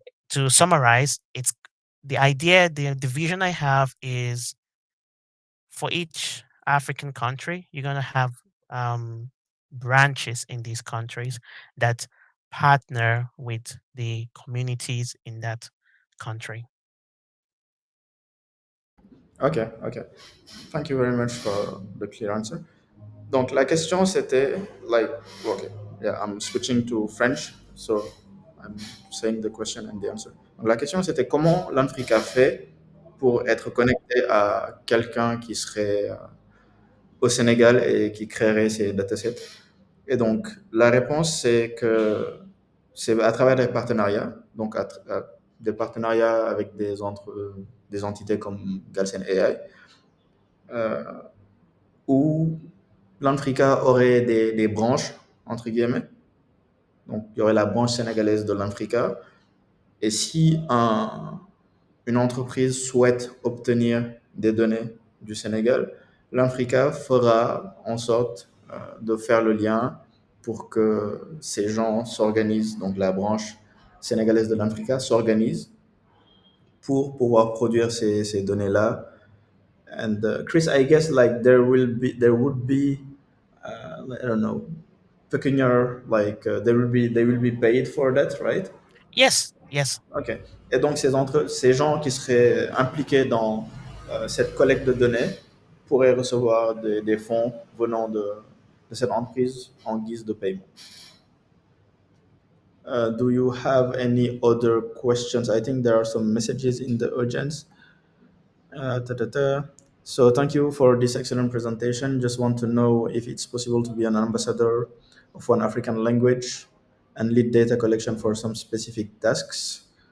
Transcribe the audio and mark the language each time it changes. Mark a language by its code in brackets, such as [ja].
[en] To summarize, it's the idea, the vision I have is for each African country, you're gonna have branches in these countries that partner with the communities in that country. Ok, ok. Thank you very much for the clear answer. [fr] Donc la question c'était [en] like okay, yeah, I'm switching to French, so I'm saying the question and the answer. [fr] Donc la question c'était comment l'Africa fait pour être connecté à quelqu'un qui serait au Sénégal et qui créerait ces datasets. Et donc la réponse c'est que c'est à travers des partenariats, donc des partenariats avec des entités comme Galsen AI, où l'Africa aurait des branches, entre guillemets. Donc, il y aurait la branche sénégalaise de l'Africa. Et si une entreprise souhaite obtenir des données du Sénégal, l'Africa fera en sorte de faire le lien pour que ces gens s'organisent, donc la branche sénégalaise de l'Africa s'organise pour pouvoir produire ces données-là. [en] And Chris, I guess like there would be I don't know pecuniary like they will be paid for that, right? Yes, yes. Ok. [fr] Et donc ces gens qui seraient impliqués dans cette collecte de données pourraient recevoir des fonds venant de cette entreprise en guise de paiement. [en] Do you have any other questions? I think there are some messages in the audience. Ta-ta-ta. So thank you for this excellent presentation. Just want to know if it's possible to be an ambassador of one African language and lead data collection for some specific tasks.